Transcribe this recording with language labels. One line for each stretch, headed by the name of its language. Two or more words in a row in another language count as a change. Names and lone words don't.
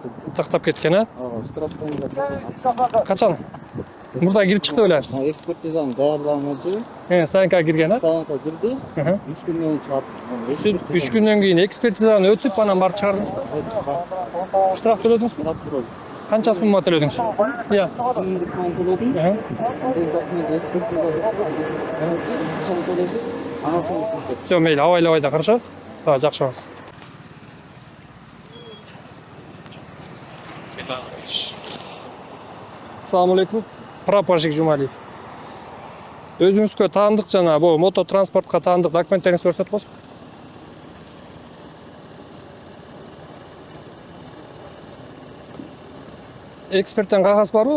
Kyrgyz: Тактап кеткен, а? Качан? Мурда кирип чыкты беле. экспертизаны даярдаган Станокко кирген, а? станокко кирди. 3 күндөн чыгып. 3 күндөн кийин экспертизаны өтүп, анан барып чыгардыңызбы? Штраф төлөдүңүзбү? Канча сумма төлөдүңүз? Иә. Все, мейлі, авайлабай да, хорошо? Жакшы болуңуз. Ассаламу алейкум. Прапорщик Жумалиев. Өзүңүзгө таандык жана бул мототранспортко таандык документтериңизди көрсөтүп коесузбу? Эксперттен кагаз барбы?